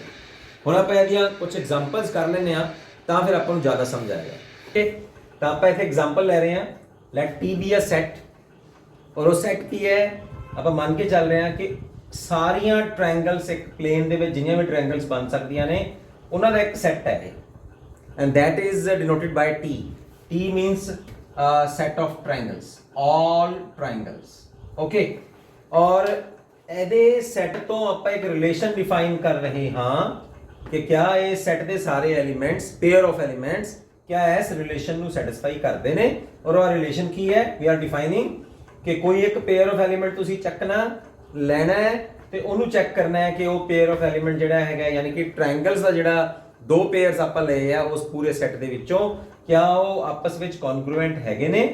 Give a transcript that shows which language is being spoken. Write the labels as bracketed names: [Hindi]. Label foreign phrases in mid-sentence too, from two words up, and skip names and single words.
[Punjabi] ਹੁਣ ਆਪਾਂ ਇਹਦੀਆਂ ਕੁਝ ਐਗਜ਼ਾਮਪਲਸ ਕਰ ਲੈਂਦੇ ਆ ਤਾਂ ਫਿਰ ਆਪਾਂ ਨੂੰ ਜ਼ਿਆਦਾ ਸਮਝ ਆਏਗਾ। ਓਕੇ, ਤਾਂ ਆਪਾਂ ਇੱਥੇ ਐਗਜ਼ਾਮਪਲ ਲੈ ਰਹੇ ਹਾਂ। [English] let T be a set, [Punjabi] ਔਰ ਉਹ ਸੈੱਟ ਕੀ ਹੈ? ਆਪਾਂ ਮੰਨ ਕੇ ਚੱਲ ਰਹੇ ਹਾਂ ਕਿ ਸਾਰੀਆਂ ਟ੍ਰਾਇੰਗਲਸ ਇੱਕ ਪਲੇਨ ਦੇ ਵਿੱਚ ਜਿੰਨੀਆਂ ਵੀ ਟ੍ਰਾਇੰਗਲਸ ਬਣ ਸਕਦੀਆਂ ਨੇ ਉਹਨਾਂ ਦਾ ਇੱਕ ਸੈੱਟ ਹੈ ਇਹ, [English] and that is denoted by T. T means set of triangles, all triangles। [Punjabi] ਓਕੇ, ਔਰ ਇਹਦੇ ਸੈੱਟ ਤੋਂ ਆਪਾਂ ਇੱਕ ਰਿਲੇਸ਼ਨ ਡਿਫਾਈਨ ਕਰ ਰਹੇ ਹਾਂ ਕਿ ਕਿਆ ਇਹ ਸੈੱਟ ਦੇ ਸਾਰੇ ਐਲੀਮੈਂਟਸ, [English] pair of elements, [Punjabi] ਕਿਆ ਇਸ ਰਿਲੇਸ਼ਨ ਨੂੰ ਸੈਟੀਸਫਾਈ ਕਰਦੇ ਨੇ। ਔਰ ਉਹ ਰਿਲੇਸ਼ਨ ਕੀ ਹੈ? [English] we are defining [Punjabi] ਕਿ ਕੋਈ ਇੱਕ [English] pair of element [Punjabi] ਤੁਸੀਂ ਚੱਕਣਾ, ਲੈਣਾ ਹੈ ਤੇ ਉਹਨੂੰ ਚੈੱਕ ਕਰਨਾ ਹੈ ਕਿ ਉਹ [English] pair of element [Punjabi] ਜਿਹੜਾ ਹੈਗਾ, ਯਾਨੀ ਕਿ ਟ੍ਰਾਇੰਗਲਸ ਦਾ ਜਿਹੜਾ 2 ਪੇਅਰਸ ਆਪਾਂ ਲਏ ਆ ਉਸ ਪੂਰੇ ਸੈੱਟ ਦੇ ਵਿੱਚੋਂ, ਕਿਆ ਉਹ ਆਪਸ ਵਿੱਚ ਕੌਨਗਰੂਐਂਟ ਹੈਗੇ ਨੇ।